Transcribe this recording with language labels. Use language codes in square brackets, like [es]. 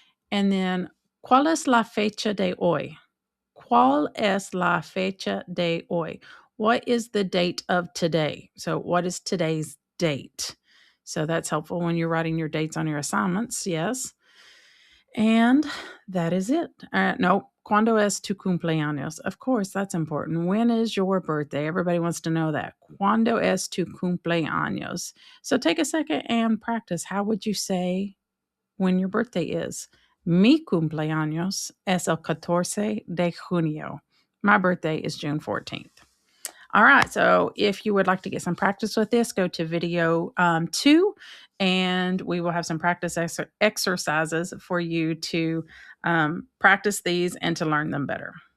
[en] And then, [es] ¿cuál es la fecha de hoy? ¿Cuál es la fecha de hoy? [en] What is the date of today? So what is today's date? So that's helpful when you're writing your dates on your assignments, yes. And that is it. [es] No, ¿cuándo es tu cumpleaños? [en] Of course, that's important. When is your birthday? Everybody wants to know that. [es] ¿Cuándo es tu cumpleaños? [en] So take a second and practice. How would you say when your birthday is? [es] Mi cumpleaños es el 14 de junio. [en] My birthday is June 14th. All right. So if you would like to get some practice with this, go to video 2, and we will have some practice exercises for you to practice these and to learn them better.